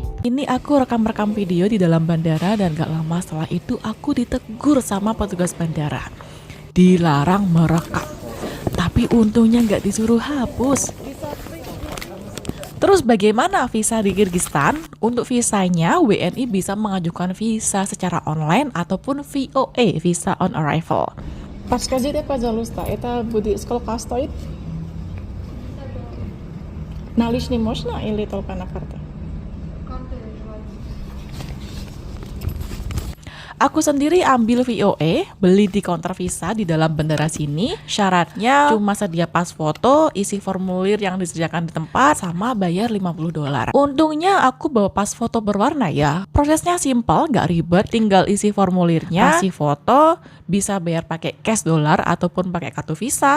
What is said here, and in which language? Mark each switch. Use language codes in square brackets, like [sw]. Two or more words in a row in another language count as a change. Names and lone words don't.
[id] Ini aku rekam-rekam video di dalam bandara dan gak lama setelah itu aku ditegur sama petugas bandara. Dilarang merekam. Tapi untungnya nggak disuruh hapus. Terus bagaimana visa di Kirgistan? Untuk visanya, WNI bisa mengajukan visa secara online ataupun VOA, [en] visa on arrival. [ru] Подскажите, пожалуйста, это будет сколько стоит? Наличный можно или только на карте? [id] Aku sendiri ambil VOA, beli di counter visa di dalam bandara sini. Syaratnya cuma sedia pas foto, isi formulir yang disediakan di tempat, sama bayar $50. Untungnya aku bawa pas foto berwarna ya. Prosesnya simpel, gak ribet, tinggal isi formulirnya, kasih foto, bisa bayar pakai cash dolar ataupun pakai kartu visa.